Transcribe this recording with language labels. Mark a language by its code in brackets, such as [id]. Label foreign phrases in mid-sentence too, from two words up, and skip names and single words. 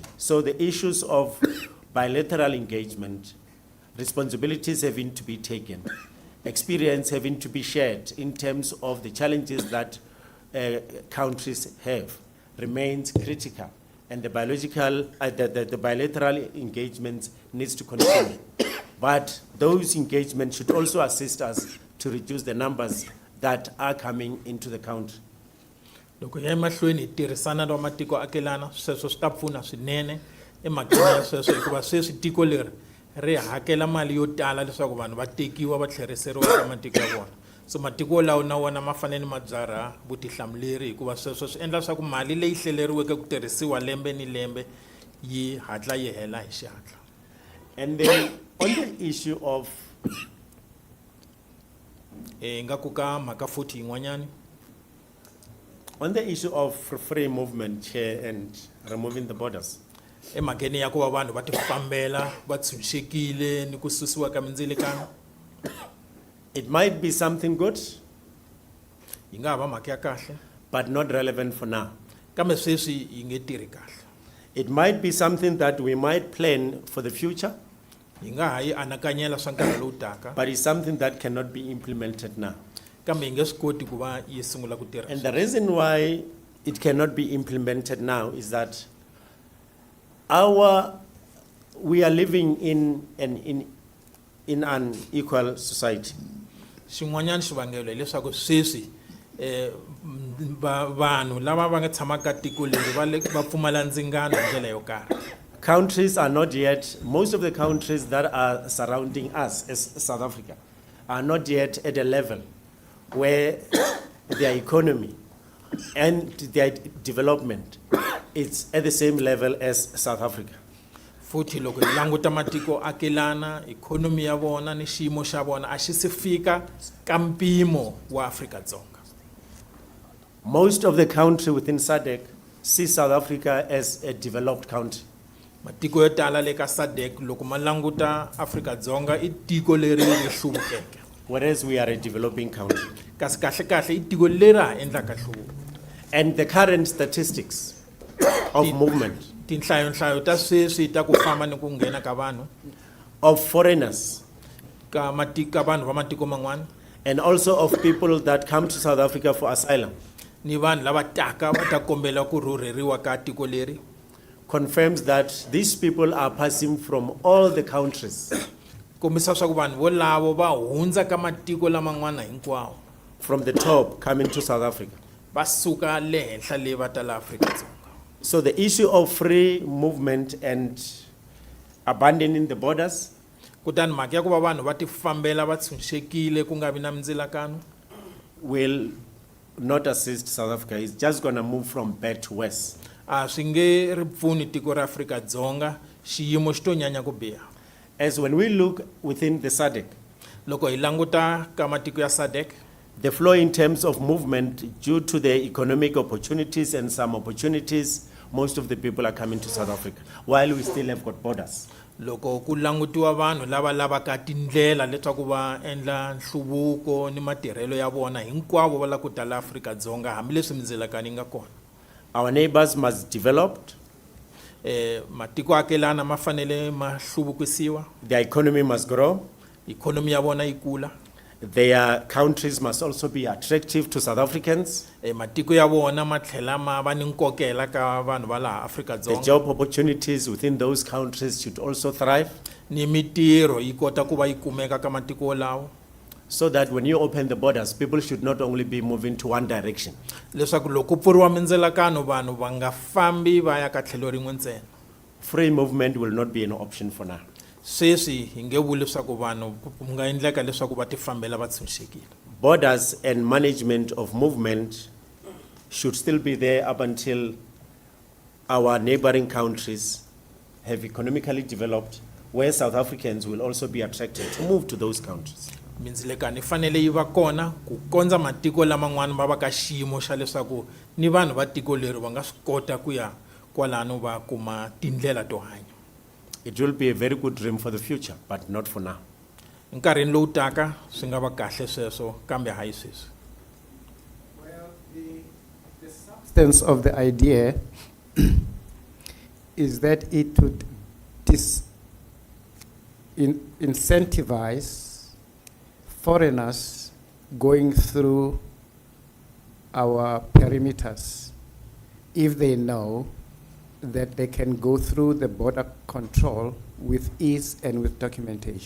[en] So the issues of bilateral engagement, responsibilities having to be taken, experience having to be shared in terms of the challenges that countries have, remains critical, and the bilateral engagement needs to continue. But those engagements should also assist us to reduce the numbers that are coming into the country. [ts] Loko hi mahlweni hi tirhisana na matiko akelana sweswo swi ta pfuna swinene emakaya ya sweswo hikuva sweswi tiko leri ri hakela mali yo tala leswaku vanhu va tekiwa va tlheriseriwa eka matiko ya vona. So matiko lawa na wona ma fanele ma byara vutihlamuleri hikuva sweswo swi endla leswaku mali leyi hleleriweke ku tirhisiwa lembe ni lembe yi hatla yi hela hi xihatla. [en] And then on the issue of [ts] Ngaku ka mhaka futhi yin'wanyani. [en] On the issue of free movement, Chair, and removing the borders, [ts] Emhakeni ya ku va vanhu va tifambela va tshunxekile ni ku susiwa ka mindzilikano. [en] it might be something good, [ts] Yi nga ha va mhaka ya kahle [en] but not relevant for now. [ts] kambe sweswi yi nge tirhi kahle. [en] It might be something that we might plan for the future, [ts] Yi nga ha yi anakanyela swa nkarhi lowu taka [en] but it's something that cannot be implemented now. [ts] kambe yi nge swi koti ku va yi sungula ku tirha. [en] And the reason why it cannot be implemented now is that we are living in an equal society. [ts] Xin'wanyana xivangelo hileswaku sweswi vanhu lava va nga tshama ka tiko leri va pfumala ndzingano hi ndlela yo karhi. [en] Countries are not yet, most of the countries that are surrounding us as South Africa are not yet at a level where their economy and their development is at the same level as South Africa. [ts] Futhi loko hi languta matiko akelana ikhonomi ya vona ni xiyimo xa vona a xi se fika ka mpimo wa Afrika-Dzonga. [en] Most of the country within SADC see South Africa as a developed country. [ts] Matiko yo tala le ka SADC loko ma languta Afrika-Dzonga i tiko leri ri hluvukeke. [en] Whereas we are a developing country. [ts] Kasi kahle kahle i tiko leri ha endlaka nhluvuko. [en] And the current statistics of movement [ts] Tinhlayo ta sweswi ta ku famba ni ku nghena ka vanhu [en] of foreigners [ts] ka vanhu va matiko man'wana [en] and also of people that come to South Africa for asylum [ts] ni vanhu lava taka va ta kombela ku rhurheriwa ka tiko leri [en] confirms that these people are passing from all the countries, [ts] kombisa swa ku vanhu volavo va hundza ka matiko laman'wana hinkwawo [en] from the top coming to South Africa. [ts] va suka le henhla le va ta la Afrika-Dzonga. [en] So the issue of free movement and abandoning the borders [ts] Kutani mhaka ya ku va vanhu va tifambela va tshunxekile ku nga vi na mindzilakano [en] will not assist South Africa. It's just going to move from bad to worse. [ts] a swi nge ri pfuni tiko ra Afrika-Dzonga xiyimo xi to nyanya ku biha. [en] As when we look within the SADC, [ts] Loko hi languta ka matiko ya SADC [en] the flow in terms of movement due to the economic opportunities and some opportunities, most of the people are coming to South Africa, while we still have got borders. [ts] loko ku langutiwa vanhu lava lavaka tindlela leswaku va endla nhluvuko ni matirhelo ya vona hinkwavo va la ku ta la Afrika-Dzonga hambileswi mindzilakano yi nga kona. [en] Our neighbors must develop, [ts] Matiko akelana ma fanele ma hluvukisiwa, [en] their economy must grow, [ts] ikhonomi ya vona yi kula, [en] their countries must also be attractive to South Africans, [ts] matiko ya vona ma tlhela ma va ni nkokela ka vanhu va laha [en] the Afrika-Dzonga, job opportunities within those countries should also thrive, [ts] ni mitirho yi kota ku va yi kumeka ka matiko lawo, [en] so that when you open the borders, people should not only be moving to one direction. [ts] leswaku loko ku pfuriwa mindzilakano vanhu va nga fambi va ya ka tlhelo rin'we ntsena. [en] Free movement will not be an option for now. [ts] Sweswi hi nge vuli leswaku vanhu ku nga endleka leswaku va tifambela va tshunxekile. [en] borders and management of movement should still be there up until our neighboring countries have economically developed, where South Africans will also be attracted to move to those countries. [ts] mindzilekano yi fanele yi va kona ku kondza matiko laman'wana va va ka xiyimo xa leswaku ni vanhu va tiko leri va nga swi kota ku ya kwalano va kuma tindlela to hanya. [en] It will be a very good dream for the future, but not for now. [ts] Nkarhini lowu taka swi nga va kahle sweswo kambe hayi sweswi. [en] Well, the substance of the idea is that it would incentivize foreigners going through our perimeters if they know that they can go through the border control with ease and with documentation.